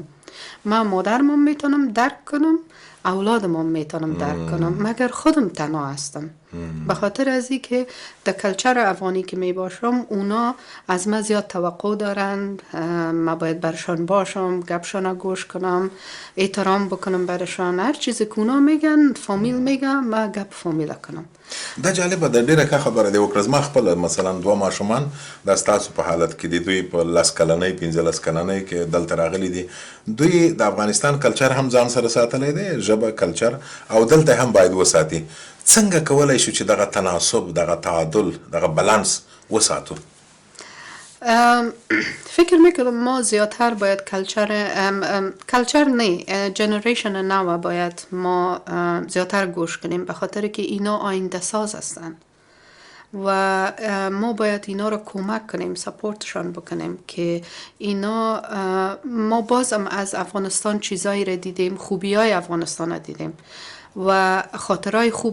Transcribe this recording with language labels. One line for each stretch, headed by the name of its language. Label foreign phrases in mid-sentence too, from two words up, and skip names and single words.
Persian: من مادرم میتونم درک کنم، اولادم میتونم درک کنم، مگر خودم تنها هستم. به خاطر از این که در کلچر افغانی که می باشم اونا از من زیاد توقع دارن، من باید برشان باشم، گپشان گوش کنم، احترام بکنم برشان، هر چیزی که اونا میگن فامیل میگن من گپ فامیل کنم.
Pashto: دا جالبه ده، ډیره ښه خبره دی وکړه. زما خپله مثلا 2 ماشومان دا ستاسو په حالت کې دي، دوی په 10 کلنۍ 15 کلنۍ کې دلته راغلي دي، دوی د افغانستان کلچر هم ځان سره ساتلی دی، ژبه کلچر او دلته هم باید وساتي. څنګه کولی شو چې دغه تناسب، دغه تعادل، دغه بالانس وساتو؟
Persian: فکر میکنم ما زیادتر باید کلچر نه، جنریشن نو باید ما زیادتر گوش کنیم، به خاطر که اینا آینده ساز هستن و ما باید اینا رو کمک کنیم، سپورتشان بکنیم که اینا، ما بازم از افغانستان چیزایی رو دیدیم، خوبی های افغانستان رو دیدیم و خاطرهای خوب داریم.